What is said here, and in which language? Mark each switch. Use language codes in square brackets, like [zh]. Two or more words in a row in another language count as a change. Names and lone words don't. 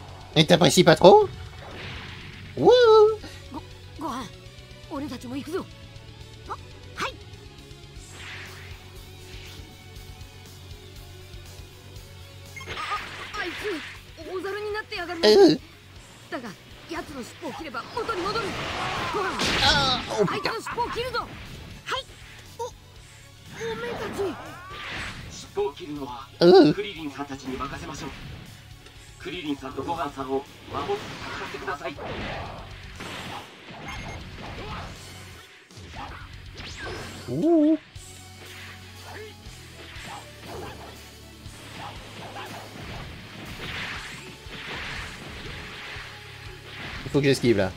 [fr] Et t'apprécies pas trop? Wouh! [ja] ご飯俺たちも行くぞ。あ、はい。あいつ大猿になってやがる。だが奴の尻尾を切れば元に戻る。ご飯あいつの尻尾を切るぞ。はい。おめえたち尻尾を切るのはクリリンさんたちに任せましょう。クリリンさんとご飯さんを守って戦ってください。 Ouh. [fr] Il faut que j'esquive là.